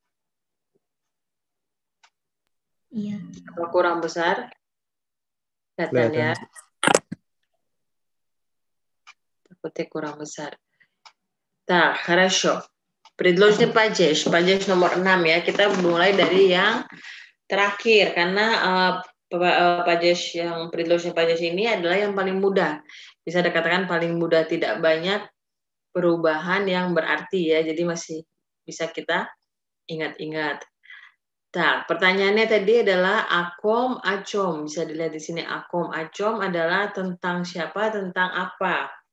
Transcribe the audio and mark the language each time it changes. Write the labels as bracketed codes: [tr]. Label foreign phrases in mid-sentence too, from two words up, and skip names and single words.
[id] Iya. Apa kurang besar? Kelihatan ya? Takutnya kurang besar. Nah, [ru] хорошо. Предложный падеж. [id] Падеж nomor 6 ya. Kita mulai dari yang terakhir. Karena падеж yang [ru] предложный падеж [id] ini adalah yang paling mudah. Bisa dikatakan paling mudah. Tidak banyak perubahan yang berarti ya. Jadi masih bisa kita ingat-ingat. Nah, pertanyaannya tadi adalah [ru] о ком о ком. [id] Bisa dilihat di sini [ru] о ком о ком [id] adalah tentang siapa, tentang apa.